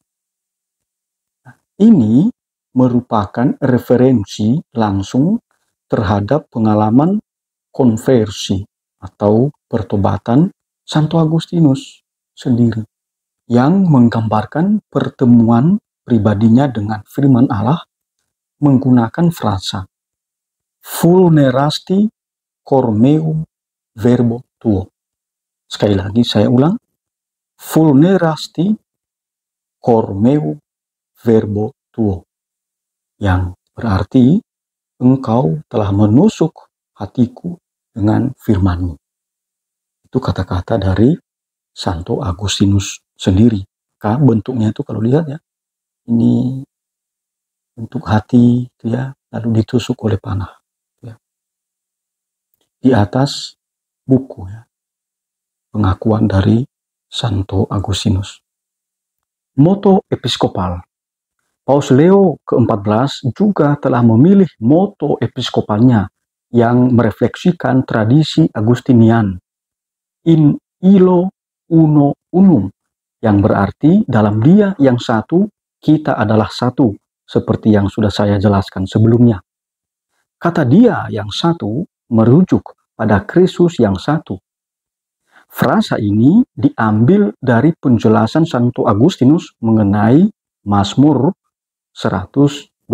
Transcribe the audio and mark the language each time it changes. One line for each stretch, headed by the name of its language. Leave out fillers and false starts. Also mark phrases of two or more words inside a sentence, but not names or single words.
Indonesian: Nah, ini merupakan referensi langsung terhadap pengalaman konversi atau pertobatan Santo Agustinus sendiri, yang menggambarkan pertemuan pribadinya dengan firman Allah menggunakan frasa
Latin: vulnerasti cor meum verbo tuo.
Indonesian: Sekali lagi saya ulang,
Latin: vulnerasti cor meum verbo tuo,
Indonesian: yang berarti engkau telah menusuk hatiku dengan firman-Mu. Itu kata-kata dari Santo Agustinus sendiri. Bentuknya itu kalau lihat, ya, ini bentuk hati, ya, lalu ditusuk oleh panah, ya. Di atas buku, ya, pengakuan dari Santo Agustinus. Moto episkopal. Paus Leo ke-14 juga telah memilih moto episkopalnya yang merefleksikan tradisi Agustinian,
Latin: in illo uno unum,
Indonesian: yang berarti dalam Dia yang satu, kita adalah satu, seperti yang sudah saya jelaskan sebelumnya. Kata Dia yang satu merujuk pada Kristus yang satu. Frasa ini diambil dari penjelasan Santo Agustinus mengenai Mazmur 127.